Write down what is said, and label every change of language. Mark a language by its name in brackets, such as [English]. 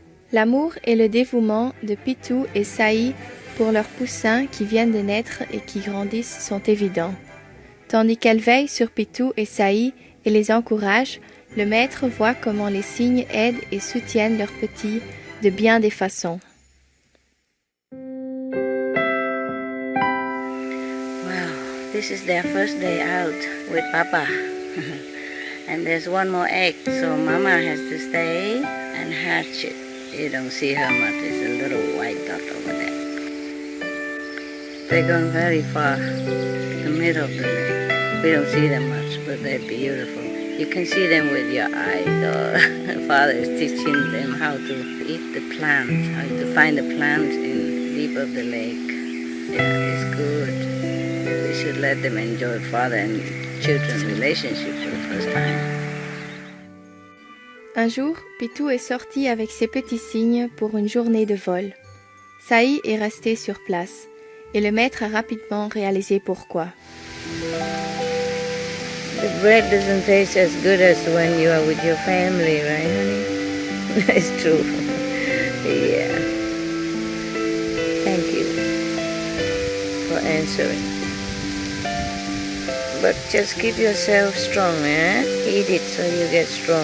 [French] L'amour et le dévouement de Pitu et Sai pour leurs poussins qui viennent de naître et qui grandissent sont évidents. Tandis qu'elle veille sur Pitu et Sai et les encourage, le maître voit comment les cygnes aident et soutiennent leurs petits de bien des façons. [English] This is their first day out with Papa. And there's one more egg, so Mama has to stay and hatch it. You don't see her much, it's a little white dot over there. They're going very far, the middle of the lake. We don't see them much, but they're beautiful. You can see them with your eyes. Oh, Father is teaching them how to eat the plants, how to find the plants in deep of the lake. Yeah, it's good. We should let them enjoy father and children relationship for the first time. [French] Un jour, Pitu est sorti avec ses petits cygnes pour une journée de vol. Sai est resté sur place, et le maître a rapidement réalisé pourquoi. [English] The bread doesn't taste as good as when you are with your family, right, honey? It's true. Yeah. Thank you for answering. But just keep yourself strong, eh? Eat it so you get strong.